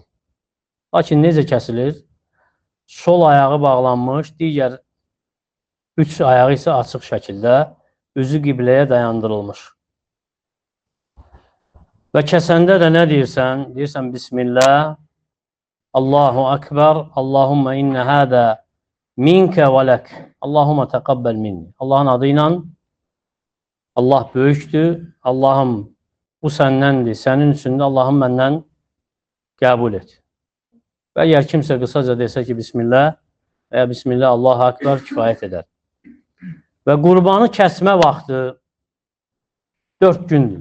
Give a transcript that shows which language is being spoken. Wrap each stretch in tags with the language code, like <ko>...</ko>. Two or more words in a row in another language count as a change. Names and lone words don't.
<az>Lakin necə kəsilir? Sol ayağı bağlanmış, digər 3 ayağı isə açıq şəkildə üzü qibləyə dayandırılmış. Və kəsəndə də nə deyirsən? Deyirsən,</az> <ar>بسم الله، الله أكبر، اللهم إن هذا منك ولك. اللهم تقبل مني.</ar> <az>Allah'ın adıyla Allah böyükdür. Allah'ım bu səndəndir. Sənin üçün də Allah'ım məndən qəbul et. Və əgər kimsə qısaca desə ki, Bismillah və ya</az> <ar>بسم الله، الله أكبر</ar> <az>kifayət edər. Və qurbanı kəsmə vaxtı 4 gündür.</az>